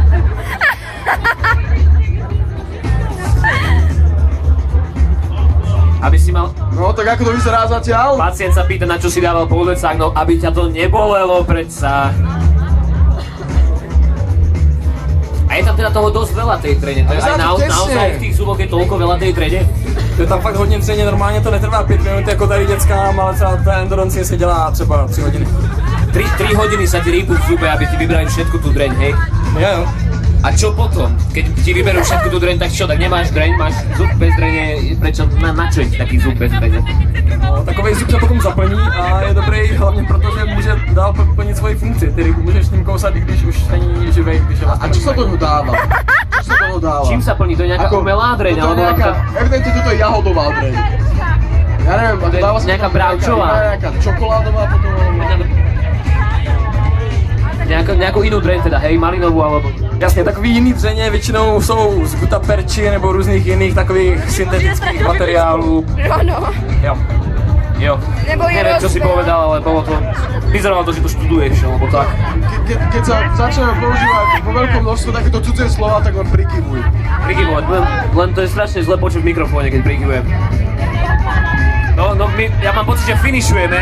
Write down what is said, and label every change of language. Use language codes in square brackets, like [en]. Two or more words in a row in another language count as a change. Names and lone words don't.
[sk] Aby si mal... No tak ako to vyzerá zatiaľ? Pacient sa pýta, na čo si dával poldecák, no aby ťa to nebolelo predsa. A je tam teda toho dosť veľa tej drene, to je aj naozaj v tých zuboch je toľko veľa tej drene. [cs] Je tam fakt hodně dřeně, normálně to netrvá 5 minut jako tady dětskám, ale celá ta endurance se dělá třeba 3 hodiny. [sk] 3 hodiny sa ti rýpu v zube, aby ti vybrali všetku tú dreň, hej? [cs] Jo. [sk] A čo potom? Keď ti vyberú všetku tú dreň, tak čo? Tak nemáš dreň, máš zub bez drene, prečo? Na čo je taký zub bez drene? [cs] No, takovej zub se potom zaplní a je dobrý hlavně proto, že může dál plnit svoji funkci. Tedy můžeš s ním kousat, i když už není živej, když je [sk] A čo sa toho dáva? Čo sa toho dáva? Čím sa plní? To je nejaká umelá dreň? To je nejaká, evidentne toto je jahodová dreň. Ja neviem, a to dáva sa nejaká tam bravčová. nejaká čokoládová potom. Nejakú inú dreň teda, hej? Malinovú alebo... [cs] Jasně, takový jiný dřeně většinou jsou z gutaperči nebo různých jiných takových syntetických materiálů. [sk] Áno. [cs] Jo. Nebo i [sk] Neviem, čo si povedal, ale bolo to... Vyzeralo to, že to študuješ, alebo tak. Keď sa začneme používať vo veľkom množstve takéto cudzie slova, tak len prikyvuj. Prikyvovať, len to je strašne zle počuť v mikrofóne, keď prikyvujem. No, ja mám pocit, že finišujeme.